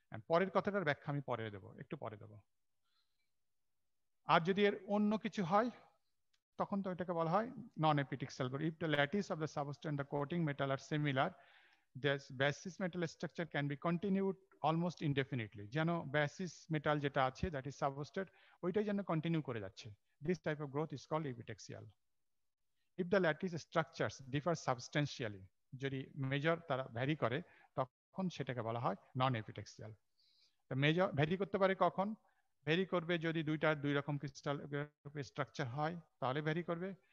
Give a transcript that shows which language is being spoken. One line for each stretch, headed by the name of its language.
Bangla: পরের কথাটার ব্যাখ্যা আমি পরে দেবো, একটু পরে দেবো। আর যদি এর অন্য কিছু হয় তখন তো এটাকে বলা হয়
English: Non epitaxial growth. If the lattice of the substrate and the coating metal আর similar, this basis metal structure can be continued almost indefinitely.
Bangla: যেন basis metal যেটা আছে
English: that is substrate
Bangla: ওইটাই যেন কন্টিনিউ করে যাচ্ছে।
English: This type of growth is called epitaxial. If the lattice structures differ substantially,
Bangla: যদি major তারা vary করে তখন সেটাকে বলা হয় নন এপিটেক্সিয়াল। তো মেজর ভ্যারি করতে পারে কখন? ভ্যারি করবে যদি দুই রকম ক্রিস্টাল স্ট্রাকচার হয় তাহলে ভ্যারি করবে।